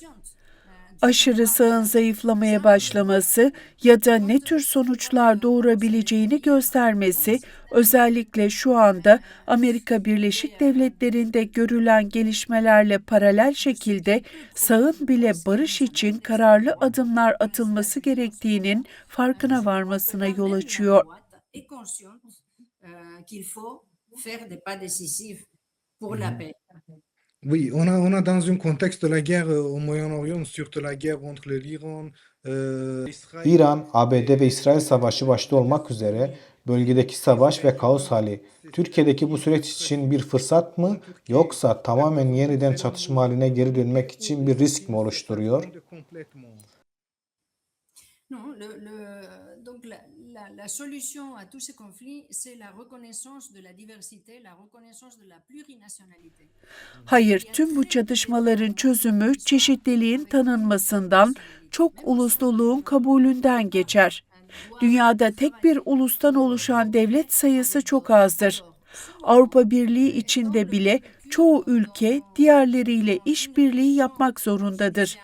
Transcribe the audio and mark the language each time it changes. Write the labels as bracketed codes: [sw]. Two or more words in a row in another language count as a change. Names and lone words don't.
[tr] Aşırı sağın zayıflamaya başlaması ya da ne tür sonuçlar doğurabileceğini göstermesi, özellikle şu anda Amerika Birleşik Devletleri'nde görülen gelişmelerle paralel şekilde sağın bile barış için kararlı adımlar atılması gerektiğinin farkına varmasına yol açıyor. [fr] Oui, on a dans un contexte de la guerre au Moyen-Orient, surtout la guerre entre l'Iran, Israël. [tr] İran, ABD ve İsrail savaşı başta olmak üzere bölgedeki savaş ve kaos hali Türkiye'deki bu süreç için bir fırsat mı yoksa tamamen yeniden çatışma haline geri dönmek için bir risk mi oluşturuyor? [fr] Non, donc la solution à tous ces conflits, c'est la reconnaissance de la diversité, la reconnaissance de la plurinationalité. [tr] Hayır, tüm bu çatışmaların çözümü çeşitliliğin tanınmasından, çok ulusluluğun kabulünden geçer. Dünyada tek bir ulustan oluşan devlet sayısı çok azdır. Avrupa Birliği içinde bile çoğu ülke diğerleriyle işbirliği yapmak zorundadır.